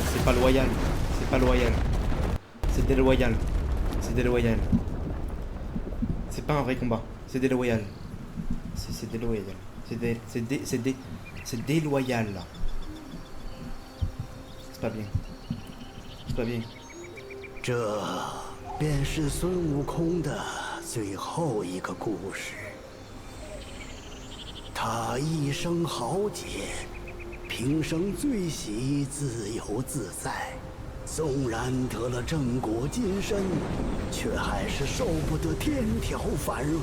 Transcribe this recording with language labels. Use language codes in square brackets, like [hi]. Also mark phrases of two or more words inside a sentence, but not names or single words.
[fr] pas loyal. C'est pas loyal. C'est déloyal. C'est déloyal. C'est pas un vrai combat. C'est déloyal. C'est déloyal. C'est déloyal là. C'est pas bien. C'est pas bien. [zh] 这便是孙悟空的最后一个故事。他一生豪杰，平生最喜自由自在。纵然得了正果金身，却还是受不得天条繁荣。